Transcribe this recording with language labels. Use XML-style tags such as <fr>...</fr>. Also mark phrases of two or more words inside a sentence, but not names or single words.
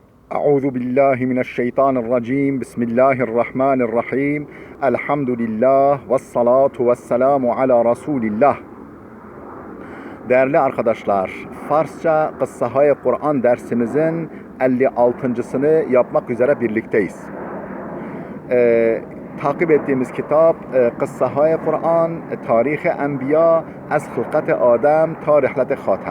<ar>أعوذ بالله من الشيطان الرجيم بسم الله الرحمن الرحيم الحمد لله والصلاة والسلام على رسول الله.</ar> <tr>Değerli arkadaşlar, Farsça Kıssahay Kur'an dersimizin 56.sını yapmak üzere birlikteyiz. Takip ettiğimiz kitap Kıssahay Kur'an, Tarih-i Enbiya, Az Hılkat-ı Adem, Tarihlet-i Hatem.</tr>